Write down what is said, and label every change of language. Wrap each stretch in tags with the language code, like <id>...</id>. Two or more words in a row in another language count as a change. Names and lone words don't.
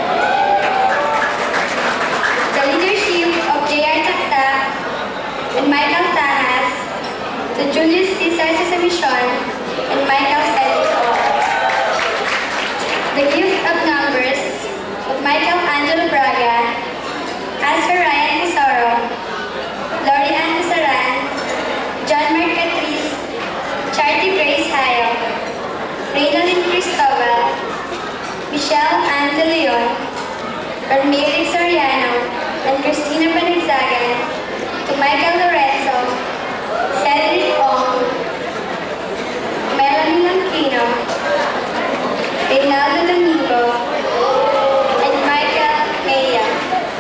<en>The leadership of J.R. Takta and Michael Tahas, to Julius Cesar Sesamision and Michael Cedrico. The gift of numbers of Michael Angelo Braga, Asper Ryan Tesoro, Lori Ann Casaran, John Mark Catrice, Charity Grace Hayo, Reynolyn Cristobal, Michelle Ann De Leon, Ermeric Soriano, and Christina Panagzagan, to Michael Lorenzo, Cedric Ong, Melanie Langkino, Reynaldo Domingo, and Michael Maya.</en>